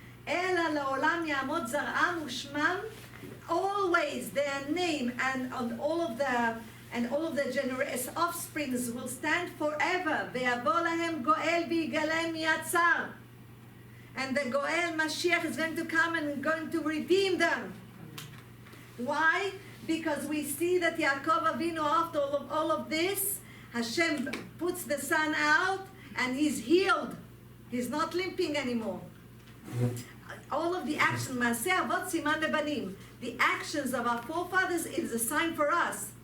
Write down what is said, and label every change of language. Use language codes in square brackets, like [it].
[he] אלא לעולם יעמוד זרעם ושמם, [en] always their name and all of the generous offsprings will stand forever. [he] ויבוא להם גואל ויגאלם מיד צר. [en] And the Goel Mashiach is going to come and going to redeem them. Why? Because we see that Yaakov Avinu, after all of this, Hashem puts the sun out and he's healed. He's not limping anymore. All of the action, Maaseh Avot Siman Lebanim, the actions of our forefathers is a sign for us.